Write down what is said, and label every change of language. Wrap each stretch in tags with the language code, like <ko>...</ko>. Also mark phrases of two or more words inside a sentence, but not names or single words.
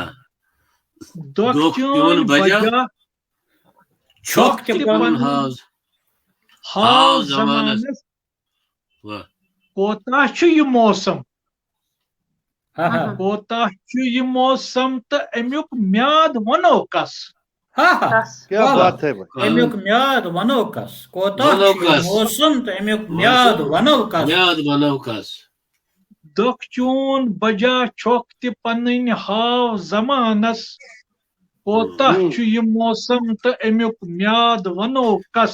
<ks>دۄکھ چون بجا چھۄکھ تہِ پنُن ہاو زمانس. کوتاہ چھُ یہِ موسم، ہاں ہاں کوتاہ چھُ یہِ موسم تہٕ امیُک میاد ونو کس. ہاں ہاں.</ks> <ur>کیا بات ہے بھائی.</ur> <ks>امیُک میاد ونو کس. کوتاہ ونو چھُ کس. موسم تہٕ امیُک میاد ونو کس. میاد ونو کس. دۄکھ چون بجا چھۄکھ تہِ پنٕنۍ ہاو زمانس. کوتاہ چھُ یہِ موسم تہٕ امیُک میاد ونو کس.</ks>